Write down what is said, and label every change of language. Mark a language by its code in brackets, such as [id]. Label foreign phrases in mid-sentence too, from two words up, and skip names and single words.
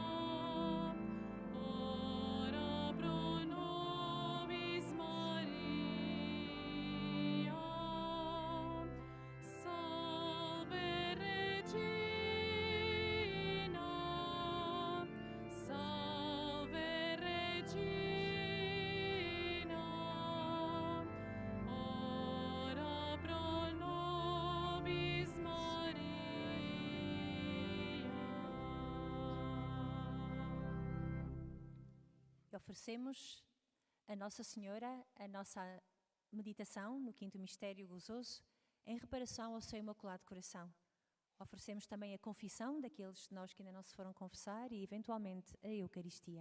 [la] ora pro nobis Maria, salve Regina, salve Regina, ora pro nobis Maria. [pt] E oferecemos a Nossa Senhora a nossa meditação no quinto mistério gozoso em reparação ao seu Imaculado Coração. Oferecemos também a confissão daqueles de nós que ainda não se foram confessar e, eventualmente, a Eucaristia.